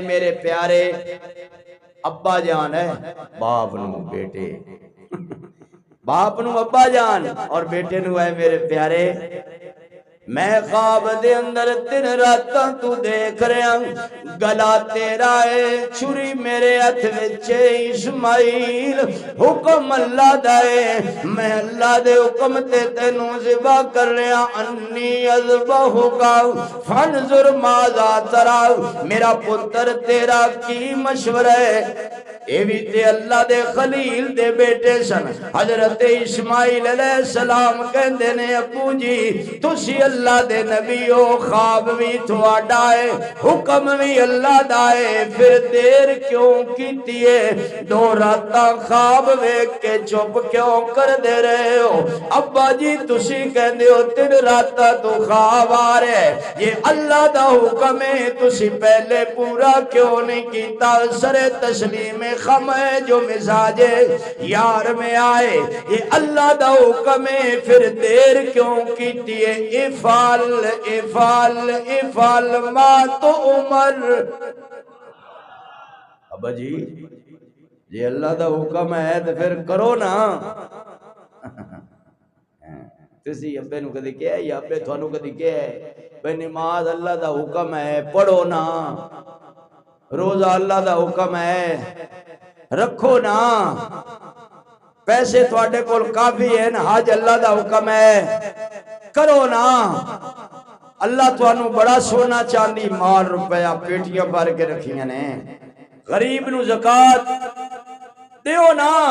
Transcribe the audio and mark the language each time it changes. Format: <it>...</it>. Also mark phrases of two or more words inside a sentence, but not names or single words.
<pa>میرے پیارے ابا جان ہے باپ نو بیٹے باپ نو ابا جان اور بیٹے نو اے میرے پیارے میں خواب دے اندر تین راتاں تو دیکھ رہا گلا تیرا ہے چھری میرے ہتھ وچ اسماعیل حکم اللہ دا ہے میں اللہ دے حکم تے تینوں ذبح کر رہا</pa> <ar>انی اذبحک فانظر ماذا تری</ar> <pa>میرا پتر تیرا کی مشورہ ہے اے بھی تے اللہ دے خلیل دے بیٹے سن حضرت اسماعیل علیہ السلام کہندے نے ابو جی تسی اللہ دے نبی ہو خواب بھی تھوڑا ہے حکم بھی اللہ دا ہے پھر دیر کیوں کیتی ہے دو راتاں خواب ویکھ کے چپ کیوں کر دے رہے ہو ابا جی تسی کہندے ہو تین راتاں تو خواب آ رہے یہ اللہ دا حکم ہے تسی پہلے پورا کیوں نہیں کیتا</pa> <ur>سر تسلیم خم ہے جو مزاج یار میں آئے</ur> <pa>یہ اللہ دا حکم ہے پھر دیر کیوں کیتی ہے</pa> <ar>افعل افعل افعل ما تو عمر</ar> <pa>ابا جی یہ اللہ دا حکم ہے تو پھر کرو نا تسی ابے نو کدی کہے یا ابے تھانو کدی کہے بے نماز اللہ دا حکم ہے پڑھو نا روزہ اللہ دا حکم ہے رکھو نا پیسے تھوڑے کول کافی ہے نا حج اللہ دا حکم ہے کرو نا اللہ تھانو بڑا سونا چاندی مال روپیہ پیٹیاں بھر کے رکھیاں نے غریب نو زکات دیو نا</pa>